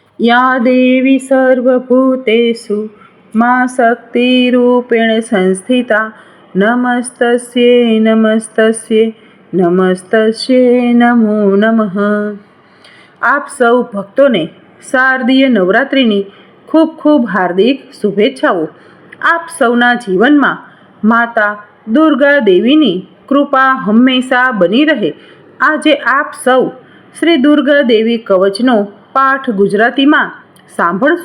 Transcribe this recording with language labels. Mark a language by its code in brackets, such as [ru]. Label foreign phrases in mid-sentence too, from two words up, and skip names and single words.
[sa] या देवी सर्वभूतेषु मा शक्तिरूपेण संस्थिता नमस्तस्यै नमस्तस्यै नमस्तस्यै नमो नमः। [gu] આપ સૌ ભક્તોને શારદીય નવરાત્રિની ખૂબ ખૂબ હાર્દિક શુભેચ્છાઓ। આપ સૌના જીવનમાં માતા દુર્ગા દેવીની કૃપા હંમેશા બની રહે। આજે આપ સૌ શ્રી દુર્ગા દેવી કવચનો પાઠ ગુજરાતીમાં સાંભળશો।